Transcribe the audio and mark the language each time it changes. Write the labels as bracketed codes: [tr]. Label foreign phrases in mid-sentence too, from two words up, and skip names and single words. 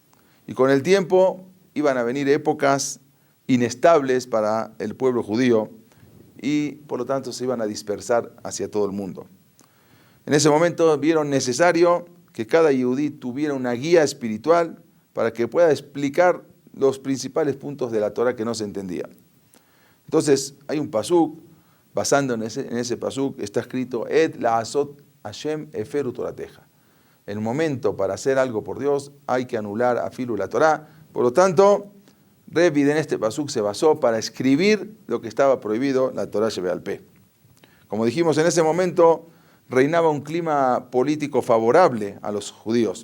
[es] Y con el tiempo iban a venir épocas inestables para el pueblo judío y por lo tanto se iban a dispersar hacia todo el mundo. En ese momento vieron necesario que cada yehudí tuviera una guía espiritual para que pueda explicar los principales puntos de la Torah que no se entendía. Entonces hay un pasuk, basando en ese pasuk, está escrito, [he] עת לעשות לה' הפרו תורתך. [es] El momento para hacer algo por Dios hay que anular afilu la Torah. Por lo tanto, Rebbe en este pasuk se basó para escribir lo que estaba prohibido, la [he] תורה שבעל פה. [es] Como dijimos, en ese momento reinaba un clima político favorable a los judíos.